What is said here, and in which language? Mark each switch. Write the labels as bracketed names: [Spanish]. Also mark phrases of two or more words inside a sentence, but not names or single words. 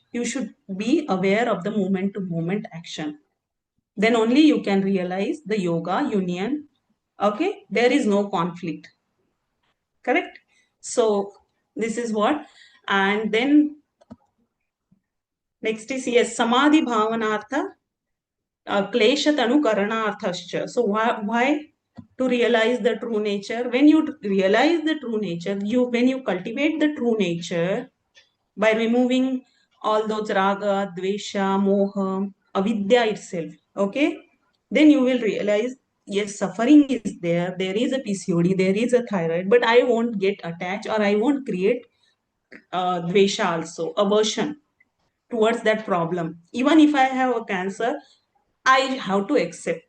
[English] You should be aware of the moment to moment action. Then only you can realize the yoga union. Okay, there is no conflict. Correct? So this is what. And then next is yes, [Sanskrit] samadhi bhavanartha. Kleshatanu karanarthascha. [English] So why to realize the true nature? When you realize the true nature, when you cultivate the true nature by removing all those [Sanskrit] raga, dvesha, moha, avidya [English] itself, okay, then you will realize, yes, suffering is there. There is a PCOD, there is a thyroid, but I won't get attached or I won't create dvesha also, aversion towards that problem. Even if I have a cancer, I have to accept.